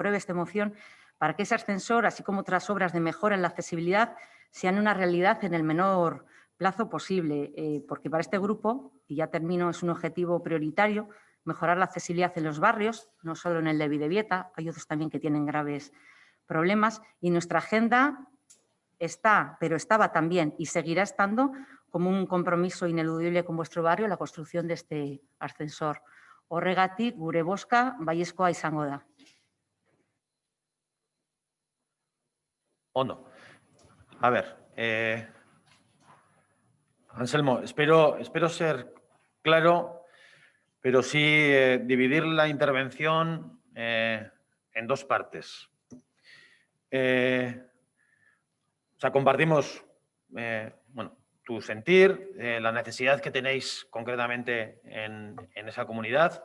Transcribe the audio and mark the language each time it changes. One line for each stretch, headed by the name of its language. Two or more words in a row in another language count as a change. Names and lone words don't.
Spanish: apruebe esta moción, para que ese ascensor, así como otras obras de mejora en la accesibilidad, sean una realidad en el menor plazo posible, porque para este grupo, y ya termino, es un objetivo prioritario, mejorar la accesibilidad en los barrios, no solo en el de Bidebieta, hay otros también que tienen graves problemas, y nuestra agenda está, pero estaba también y seguirá estando como un compromiso ineludible con vuestro barrio la construcción de este ascensor.
Basque: Horregatik, gure bozka baiezkoa izango da. Ondo.
Spanish: A ver, Anselmo, espero ser claro, pero sí dividir la intervención en dos partes. O sea, compartimos tu sentir, la necesidad que tenéis concretamente en esa comunidad.